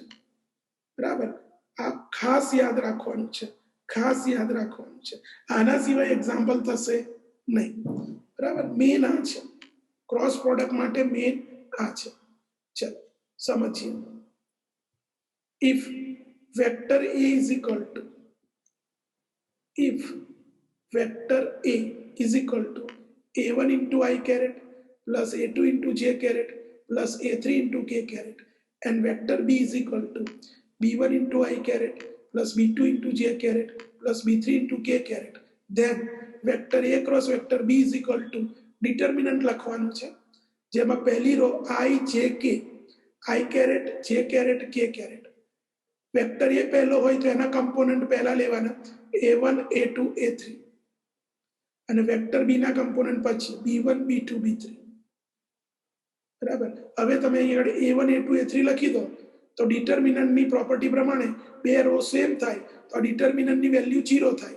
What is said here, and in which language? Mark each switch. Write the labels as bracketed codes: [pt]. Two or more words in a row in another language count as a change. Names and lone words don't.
[gu] બરાબર, આ ખાસ યાદ રાખવાનું છે, ખાસ યાદ રાખવાનું છે. આના સિવાય એક્ઝામ્પલ થશે નહીં. બરાબર, મેન આ છે [en] cross product [gu] માટે, મેન આ છે. ચલો સમજીએ. [en] if vector A is equal to, if vector A is equal to A1 into I caret plus A2 into J caret plus A3 into K caret, and vector B is equal to B1 into I caret plus B2 into J caret plus B3 into K caret, then vector A cross vector B is equal to determinant [gu] લખવાનું છે, જેમાં પહેલી રો [en] I J K, I caret J caret K caret. [gu] વેક્ટર એ પહેલો હોય તો એના કમ્પોનન્ટ પહેલા લેવાના, A1 A2 A3, અને વેક્ટર બી ના કમ્પોનન્ટ પછી B1 B2 B3. બરાબર, હવે તમે અહીં આગળ A1 A2 A3 લખી દો તો ડિટર્મિનન્ટની પ્રોપર્ટી પ્રમાણે બે રો સેમ થાય તો ડિટર્મિનન્ટની વેલ્યુ 0 થાય.